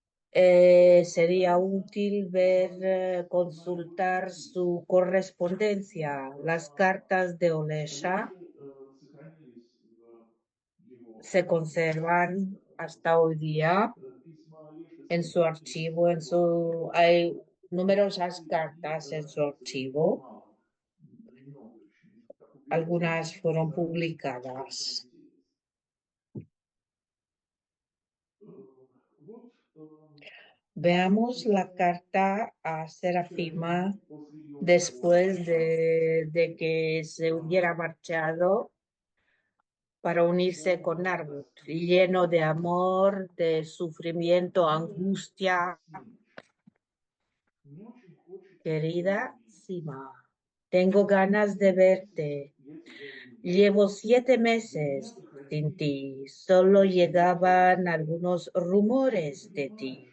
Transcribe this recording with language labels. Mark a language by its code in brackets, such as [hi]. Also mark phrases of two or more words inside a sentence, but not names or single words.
[es] Sería útil ver, consultar su correspondencia. Las cartas de Olesha [ru] Лучше сохранились в его [es] se [ru] архиве, [es] conservan [ru] так [es] hasta [ru] называемом. [es] hoy día [ru] Письма Олеши [es] en su [ru] сохранились [es] archivo, [ru] в [es] hay numerosas [ru] архиве, и [es] cartas en su [ru] совершенно [es] archivo. [ru] мало, немного очень, так убережено, [es] Algunas fueron [ru] старались [es] publicadas. [ru] документировать. Э, Вот [es] Veamos la [ru] почему [es] carta a Serafima [ru] Серафима после ее разговора с [es] después [ru] Исааком [es] de que se hubiera marchado para unirse con Narbut, [ru] даст [es] lleno de [ru] обещание. [es] amor, de sufrimiento, [ru] Милая [es] angustia. [ru] Симыч, мне очень хочется тебя [es] Querida [ru] увидеть. [es] Sima, tengo ganas de [ru] 7 месяцев [es] verte. [ru] я тебя не видел. [es] Llevo siete [ru] До меня [es] meses sin [ru] доходили [es] ti. Solo [ru] слухи, [es] llegaban algunos [ru] ты [es] rumores de ti.